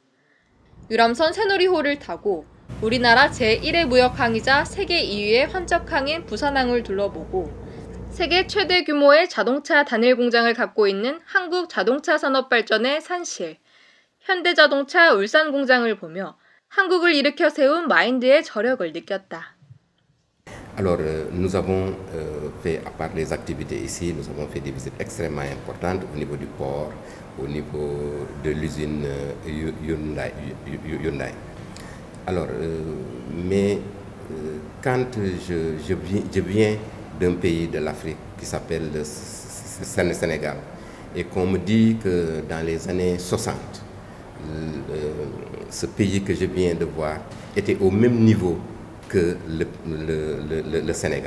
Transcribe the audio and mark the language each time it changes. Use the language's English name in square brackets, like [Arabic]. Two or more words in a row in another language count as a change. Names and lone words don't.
[Korean] 유람선 새누리호를 타고 우리나라 제1의 무역항이자 세계 2위의 환적항인 부산항을 둘러보고 세계 최대 규모의 자동차 단일 공장을 갖고 있는 한국 자동차 산업 발전의 산실, 현대자동차 울산 공장을 보며 한국을 일으켜 세운 마인드의 저력을 느꼈다. [French] Alors, nous avons fait, à part les activités ici, nous avons fait des visites extrêmement importantes au niveau du port, au niveau de l'usine Hyundai. Alors, mais quand je viens d'un pays de l'Afrique qui s'appelle le Sénégal, et qu'on me dit que dans les années 60, ce pays que je viens de voir était au même niveau que le Sénégal.